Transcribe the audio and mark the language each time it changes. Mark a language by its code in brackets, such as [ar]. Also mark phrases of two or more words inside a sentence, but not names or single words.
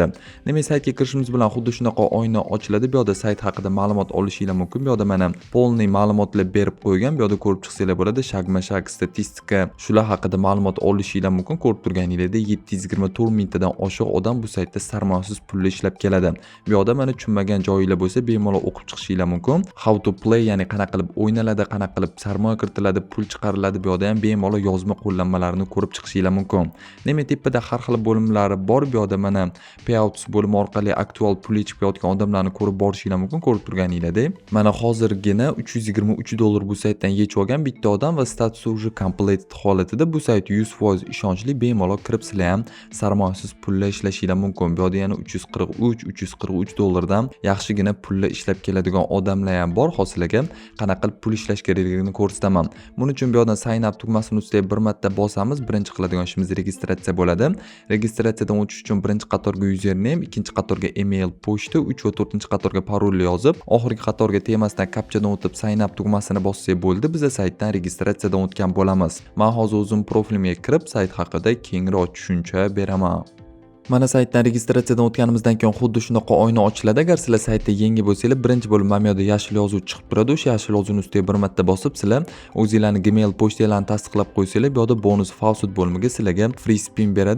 [uz] Demak, saytga kirishimiz bilan xuddi shunaqa oyna ochiladi. Bu yerda sayt haqida ma'lumot olishingiz mumkin. Bu yerda mana polniy ma'lumotlar berib qo'ygan. Bu yerda ko'rib chiqsanglar bo'ladi. Shagma-shag statistika shular haqida ma'lumot olishingiz mumkin. Ko'rib turganingizdek 724 mingtadan oshiq odam bu saytda sarmoyasiz pulli ishlab keladi. Bu yerda mana tushunmagan joyinglar bo'lsa, bemalol o'qib chiqishingiz mumkin. [en] How to play, [uz] ya'ni qanaqa qilib o'ynaladi, qanaqa qilib sarmoya kiritiladi, pul chiqariladi. Bu yerda ham bemalol yozma qo'llanmalarini ko'rib chiqishingiz mumkin. Demak, tepada har xil bo'limlari bor. Bu yerda mana payouts bo'limi orqali aktual pul chiqayotgan odamlarni ko'rib borishingiz mumkin. Ko'rib turganingizdek, mana hozirgina $323 bu saytdan yechib olgan bitta odam va statusi уже completed holatida. Bu sayt 100% ishonchli, bemalol kirib sizlar ham sarmoyasiz pullar ishlashingiz mumkin. Bu yerda yana $343 dan yaxshigina pullar ishlab keladigan odamlar ham bor. Hozirga qanaqa qilib pul ishlash kerakligini ko'rsataman. Buning uchun bu yerdan [en] sign up [uz] tugmasini ustiga bir marta bosamiz. Birinchi qiladigan ishimiz registratsiya bo'ladi. Registratsiyadan o'tish uchun birinchi qatorga username, ikkinchi qatorga email pochta, 3 va 4-chi qatorga parolni yozib, oxirgi qatorga temasidan kapchadan o'tib [en] sign up [uz] tugmasini bossak bo'ldi. Biz saytdan registratsiyadan o'tgan bo'lamiz. Men hozir o'zim profilimga kirib sayt haqida kengroq tushuncha beraman. Mana saytdan registratsiyadan o'tganimizdan keyin xuddi shunaqa oyna ochiladi. Agar sizlar saytda yangi bo'lsanglar, birinchi bo'lib mana bu yerda yashil yozuv chiqib turadi. O'sha yashil yozuvning ustiga bir marta bosib, sizlar o'zingizlarning Gmail pochtangizni tasdiqlab qo'ysanglar, bu yerda bonus Faucet bo'limiga sizlarga [en] free spin [uz] beradi.